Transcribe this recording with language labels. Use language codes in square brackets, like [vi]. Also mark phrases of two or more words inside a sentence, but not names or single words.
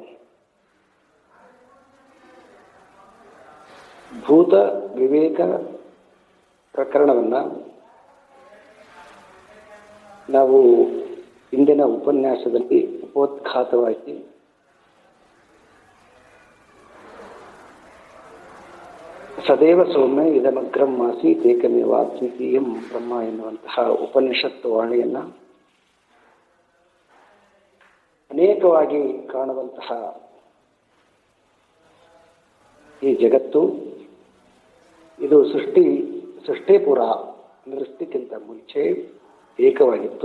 [kn] ಭೂತ ವಿವೇಕ ಪ್ರಕರಣವನ್ನು ನಾವು ಇಂದಿನ ಉಪನ್ಯಾಸದಲ್ಲಿ ಉಪೋದ್ಘಾತವಾಗಿ [sa] ಸದೇವ ಸೌಮ್ಯ ಇದಮಗ್ರಂ ಆಸೀತ್ ಏಕಮೇವ ಅದ್ವಿತೀಯಂ ಬ್ರಹ್ಮ [kn] ಎನ್ನುವಂತಹ ಉಪನಿಷತ್ತು ವಾಣಿಯನ್ನು ಅನೇಕವಾಗಿ ಕಾಣುವಂತಹ ಈ ಜಗತ್ತು ಇದು ಸೃಷ್ಟಿ ಪುರ ಸೃಷ್ಟಿಗಿಂತ ಮುಂಚೆ ಏಕವಾಗಿತ್ತು.